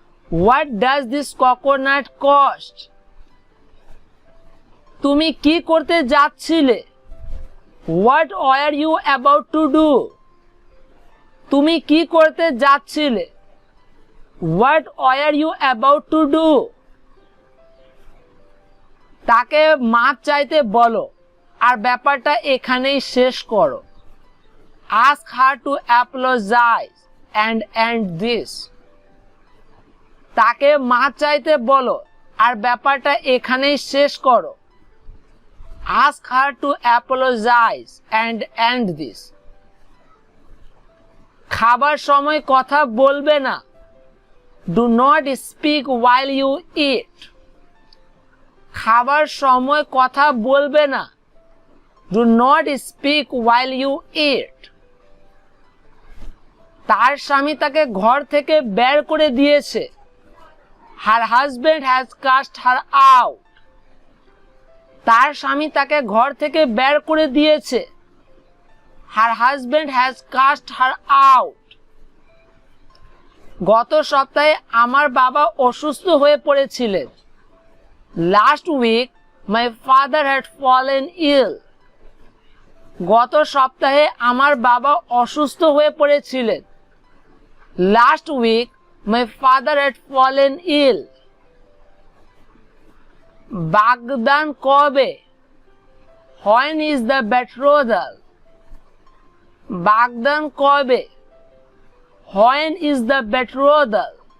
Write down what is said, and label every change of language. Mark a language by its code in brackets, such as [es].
[en] What does this coconut cost? [bn] তুমি কি করতে যাচ্ছিলে? [en] What were you about to do? [bn] তুমি কি করতে যাচ্ছিলে? [en] What were you about to do? [bn] তাকে মাপ চাইতে বলো আর ব্যাপারটা এখানেই শেষ করো। [en] Ask her to apologize and end this. [bn] তাকে মাপ চাইতে বলো আর ব্যাপারটা এখানেই শেষ করো। [en] Ask her to apologize and end this. [bn] খাবার সময় কথা বলবে না। [en] Do not speak while you eat. [bn] খাবার সময় কথা বলবে না। [en] Do not speak while you eat. [bn] তার স্বামী তাকে ঘর থেকে বের করে দিয়েছে। [en] Her husband has cast her out. [bn] তার স্বামী তাকে ঘর থেকে বের করে দিয়েছে। [en] Her husband has cast her out. [bn] গত সপ্তাহে আমার বাবা অসুস্থ হয়ে পড়েছিলেন। [en] Last week my father had fallen ill. [bn] গত সপ্তাহে আমার বাবা অসুস্থ হয়ে পড়েছিলেন। [en] Last week my father had fallen ill. [bn] বাগদান কবে? [en] When is the betrothal? [bn] বাগদান কবে? [en] When is the betrothal?